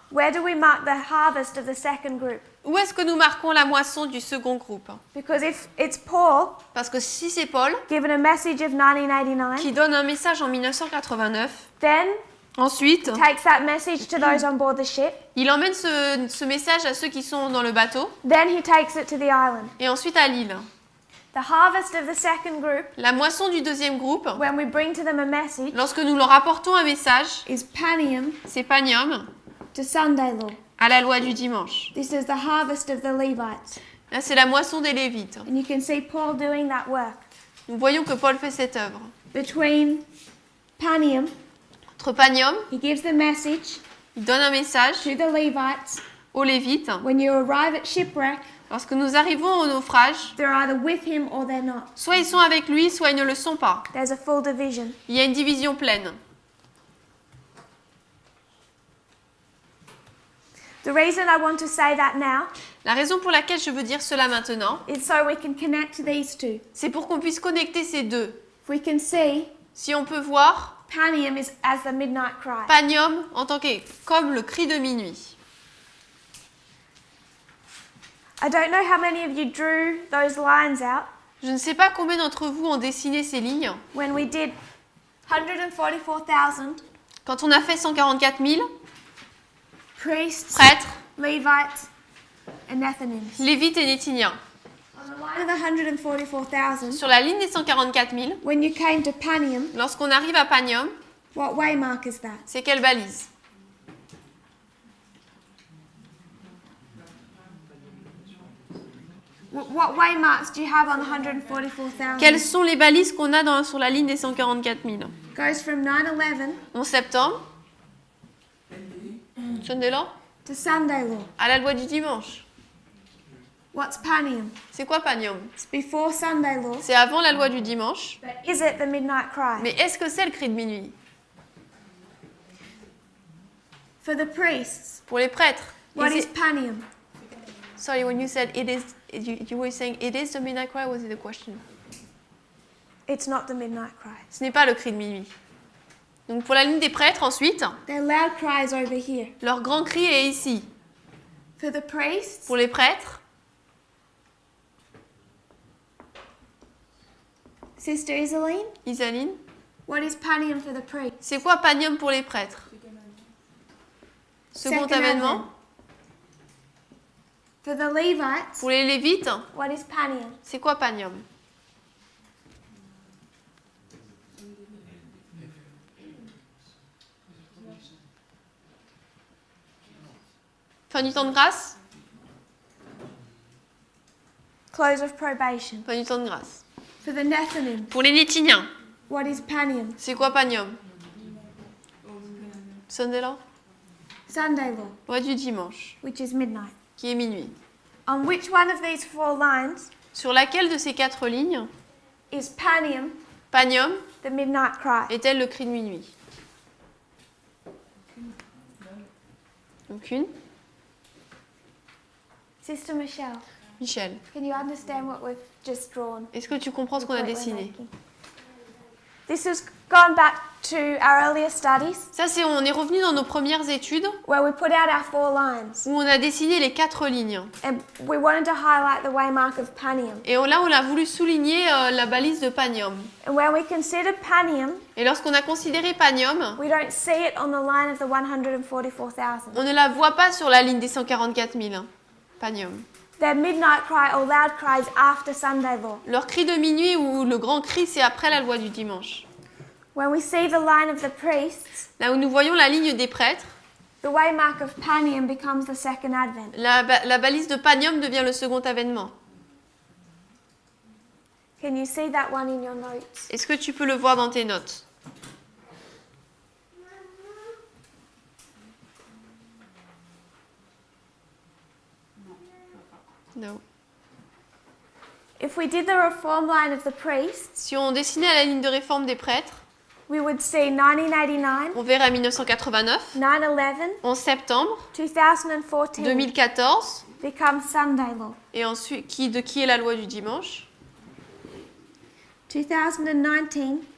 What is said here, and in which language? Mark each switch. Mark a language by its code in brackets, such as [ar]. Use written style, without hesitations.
[en] Where do we mark the harvest of the second group? [fr] Où est-ce que nous marquons la moisson du second groupe? [en] Because if it's Paul [fr] Parce que si c'est Paul [en] given a message of 1989, [fr] qui donne un message en 1989, [en] then [fr] ensuite, [en] takes that message to those on board the ship, [fr] il emmène ce message à ceux qui sont dans le bateau [en] then he takes it to the island. [fr] et ensuite à l'île. [en] The harvest of the second group, [fr] La moisson du deuxième groupe, [en] when we bring to them a message, [fr] lorsque nous leur apportons un message, [en] is Panium [fr] c'est Panium [en] to Sunday law. [fr] à la loi du dimanche. [en] This is the harvest of the Levites. [fr] Là, c'est la moisson des Lévites. [en] And you can see Paul doing that work. [fr] Nous voyons que Paul fait cette œuvre. [en] Between Panium, [fr] Entre Panium, [en] he gives the message [fr] il donne un message [en] to the Levites. [fr] aux Lévites. [en] When you arrive at shipwreck, [fr] Lorsque nous arrivons au naufrage, [en] they're either with him or they're not. [fr] soit ils sont avec lui, soit ils ne le sont pas. [en] There's a full division. [fr] Il y a une division pleine. [en] The reason I want to say that now [fr] La raison pour laquelle je veux dire cela maintenant, [en] is so we can connect these two. [fr] c'est pour qu'on puisse connecter ces deux. [en] If we can see [fr] Si on peut voir [en] Panium is as the midnight cry. [fr] Panium en tant que comme le cri de minuit. [en] I don't know how many of you drew those lines out [fr] Je ne sais pas combien d'entre vous ont dessiné ces lignes. [en] when we did 144,000 [fr] Quand on a fait 144 000 [en] priests, [fr] prêtres, [en] Levites, and Nethinims. [fr] Lévites et Néthiniens. [en] On the line of the 144,000, [fr] Sur la ligne des 144 000, [en] when you came to Panium, [fr] lorsqu'on arrive à Panium, [en] what waymark is that? [fr] c'est quelle balise? [en] What waymarks do you have on the 144,000? [fr] Quelles sont les balises qu'on a sur la ligne des 144 000? [en] Goes from 9/11 [fr] 11 septembre, [en] Sunday law, to Sunday law. [fr] à la loi du dimanche. [en] What's Panium? [fr] C'est quoi Panium? [en] It's before Sunday law. [fr] C'est avant la loi du dimanche. [en] But is it the midnight cry? [fr] Mais est-ce que c'est le cri de minuit? [en] For the priests, [fr] Pour les prêtres, [en] what is is it- Panium? Sorry, when you said it is, you were saying it is the midnight cry, was it a question? It's not the midnight cry. [fr] Ce n'est pas le cri de minuit. Donc pour la ligne des prêtres, ensuite, [en] Their loud cry is over here. [fr] leur grand cri est ici. [en] For the priests, [fr] Pour les prêtres, [en] Sister Isaline, Isaline, what is Panium for the priests? [fr] c'est quoi Panium pour les prêtres? Second avènement. [en] For the Levites, [fr] Pour les Lévites, [en] what is Panium? [fr] c'est quoi Panium? Fin du temps de grâce? [en] Close of probation. [fr] Fin du temps de grâce. [en] For the Nethinims, [fr] Pour les Néthiniens, [en] what is Panium? [fr] c'est quoi Panium? [en] Sunday law? Sunday law, [fr] Loi du dimanche, [en] which is midnight. [fr] qui est minuit. [en] On which one of these four lines [fr] Sur laquelle de ces 4 lignes, [en] is Panium, [fr] Panium [en] the midnight cry? [fr] est-elle le cri de minuit? Aucune. [en] Sister Michelle, [fr] Michel, [en] can you understand what we've just drawn? [fr] est-ce que tu comprends ce qu'on a [en] Point we're [fr] dessiné? [en] making? This has gone back to our earlier studies [fr] Ça, on est revenu dans nos premières études [en] where we put out our four lines [fr] où on a dessiné les 4 lignes. [en] and we wanted to highlight the waymark of Panium. [fr] Et là, on a voulu souligner la balise de Panium. [en] And when we consider Panium, [fr] Et lorsqu'on a considéré Panium, [en] we don't see it on the line of the 144,000. [fr] on ne la voit pas sur la ligne des 144 000. [en] Panium. Their midnight cry or loud cries after Sunday law. [fr] Leur cri de minuit ou le grand cri, c'est après la loi du dimanche. [en] When we see the line of the priests, [fr] Là où nous voyons la ligne des prêtres, [en] the waymark of Panium becomes the second advent. [fr] la balise de Panium devient le second avènement. [en] Can you see that one in your notes? [fr] Est-ce que tu peux le voir dans tes notes? Non. [en] If we did the reform line of the priests, [fr] Si on dessinait à la ligne de réforme des prêtres, [en] we would see 1989, [fr] on verrait 1989, [en] 9/11, [fr] 11 septembre, [en] 2014 [fr] 2014, [en] become Sunday law. [fr] et ensuite, qui est la loi du dimanche? [en] 2019